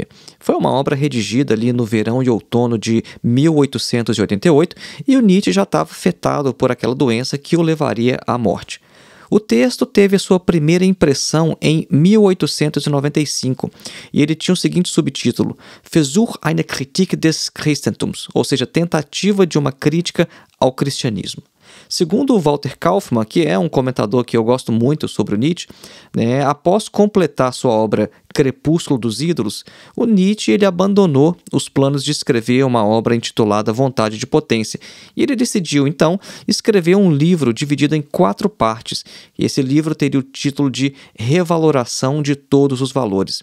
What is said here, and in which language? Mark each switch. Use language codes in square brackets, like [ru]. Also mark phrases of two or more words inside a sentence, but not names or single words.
[pt] Foi uma obra redigida ali no verão e outono de 1888, e o Nietzsche já estava afetado por aquela doença que o levaria à morte. O texto teve a sua primeira impressão em 1895 e ele tinha o seguinte subtítulo: [de] Versuch einer Kritik des Christentums, [pt] ou seja, tentativa de uma crítica ao cristianismo. Segundo o Walter Kaufmann, que é um comentador que eu gosto muito sobre o Nietzsche, né, após completar sua obra Crepúsculo dos Ídolos, o Nietzsche ele abandonou os planos de escrever uma obra intitulada Vontade de Potência, e ele decidiu, então, escrever um livro dividido em 4 partes, e esse livro teria o título de Revaloração de Todos os Valores.